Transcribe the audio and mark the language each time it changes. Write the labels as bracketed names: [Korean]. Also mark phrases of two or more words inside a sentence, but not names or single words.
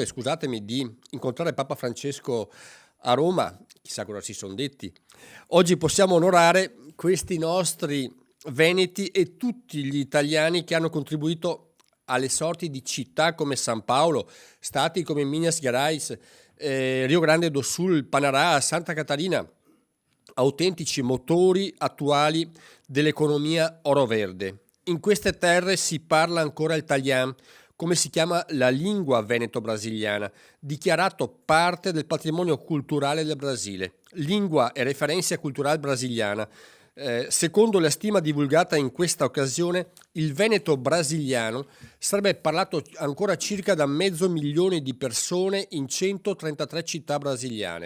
[Italian] scusatemi, di incontrare Papa Francesco a Roma, chissà cosa si sono detti, oggi possiamo onorare questi nostri veneti e tutti gli italiani che hanno contribuito alle sorti di città come San Paolo, stati come Minas Gerais, Rio Grande do Sul, Panará, Santa Catarina, autentici motori attuali dell'economia oro-verde. In queste terre si parla ancora il italiano, come si chiama la lingua veneto-brasiliana, dichiarato parte del patrimonio culturale del Brasile. Lingua e referenza culturale brasiliana. Secondo la stima divulgata in questa occasione, il veneto brasiliano sarebbe parlato ancora circa da 500.000 di persone in 133 città brasiliane.